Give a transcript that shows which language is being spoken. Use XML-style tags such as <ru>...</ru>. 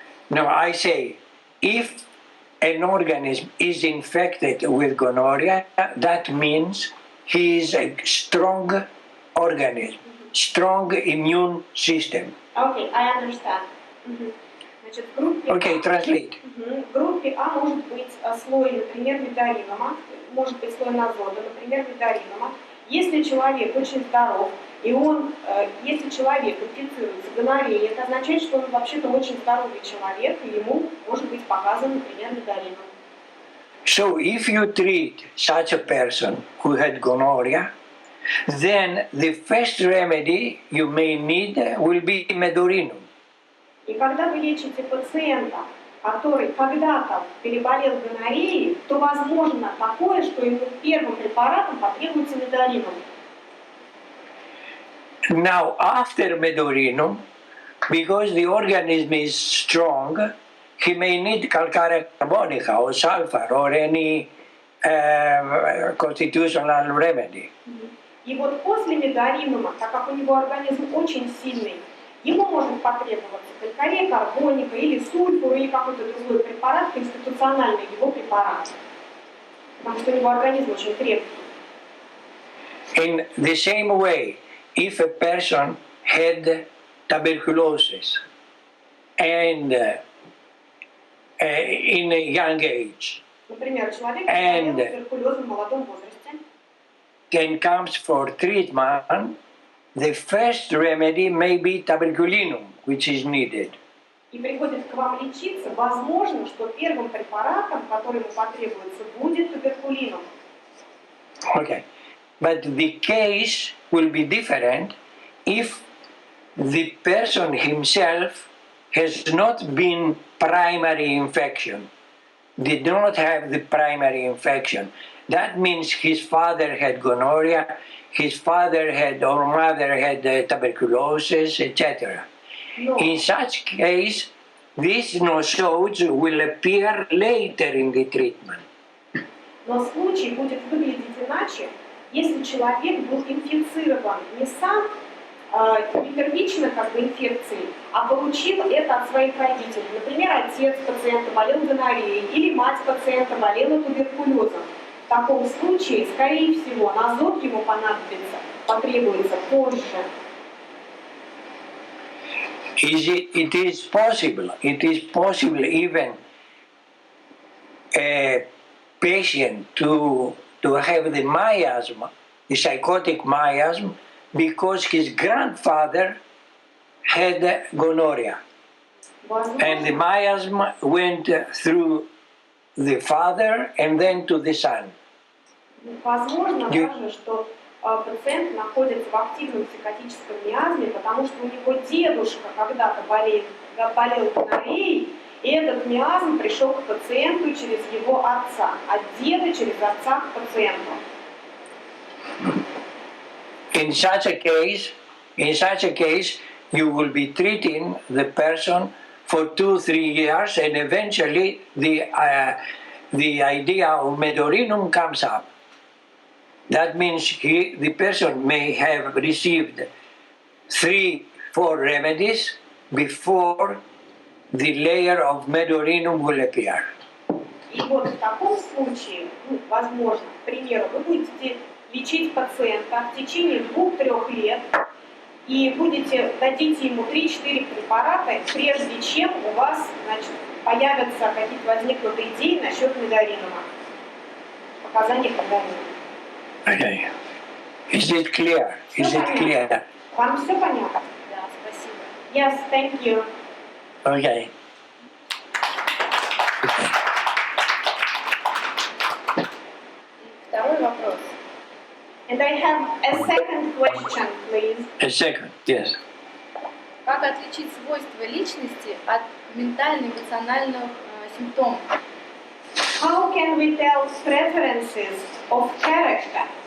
<en>No, I say, if an organism is infected with gonorrhea, that means he is a strong organism, strong immune system. Okay, I understand.</en> <ru>Значит, в группе</ru> <en>Okay, translate.</en> <ru>В группе А может быть слой, например, мидаринома, может быть слой азота, например, мидаринома. Если человек очень здоров, и если человек инфицируется гонореей, это означает, что он вообще-то очень здоровый человек, и ему может быть показан, например, мидарином.</ru> <en>So if you treat such a person who had gonorrhea, then the first remedy you may need will be medurinum.</en> <ru>И когда вы лечите пациента, который когда-то переболел гонореей, то возможно такое, что ему первым препаратом потребуется мидарином.</ru> <en>Now, after medurinum, because the organism is strong, he may need calcarea carbonica or sulfur or any constitutional remedy.</en> <ru>И вот после мидаринома, так как у него организм очень сильный, ему может потребоваться калькария карбоника или сульфур или какой-то другой препарат, конституциональный его препарат, потому что у него организм очень крепкий.</ru> <en>In the same way, if a person had tuberculosis and in a young age,</en> <ru>Например, человек болел туберкулезом в молодом возрасте,</ru> <en>and comes for treatment, the first remedy may be tuberculinum, which is needed.</en> <ru>И приходит к вам лечиться, возможно, что первым препаратом, который ему потребуется, будет туберкулинум.</ru> <en>Okay, but the case will be different if the person himself has not been primary infection, did not have the primary infection. That means his father had gonorrhea, his father had or mother had tuberculosis, etc.</en> <ru>Но,</ru> <en>In such case, these nosodes will appear later in the treatment.</en> <ru>но случай будет выглядеть иначе, если человек был инфицирован не сам не первично как бы инфекцией, а получил это от своих родителей. Например, отец пациента болел гонореей или мать пациента болела туберкулезом. В таком случае, скорее всего, азот ему потребуется позже.</ru> <en>It is possible even a patient to have the miasm, the psychotic miasm, because his grandfather had gonorrhea. And the miasm went through the father and then to the son.</en> <ru>Возможно даже, что пациент находится в активном психотическом миазме, потому что у него дедушка когда-то болел гонореей, и этот миазм пришел к пациенту через его отца, от деда через отца к пациенту.</ru> <en>In such a case, you will be treating the person for 2-3 years, and eventually the idea of medurinum comes up. That means the person may have received 3-4 remedies before the layer of medurinum will appear.</en> <ru>И вот в таком случае, возможно, к примеру, вы будете лечить пациента в течение 2-3 лет и дадите ему 3-4 препарата, прежде чем у вас, появятся какие-то возникнут идеи насчет мидаринома, показания мидаринома.</ru> <en>Okay. Is it clear? Is it clear?</en> <ru>Вам все понятно? Да, спасибо.</ru> <en>Yes, thank you. Okay.</en> <ru>Второй вопрос.</ru> <en>And I have a second question, please. A second, yes.</en> <ru>Как отличить свойства личности от ментально-эмоциональных симптомов?</ru> <en>How can we tell preferences of character?</en>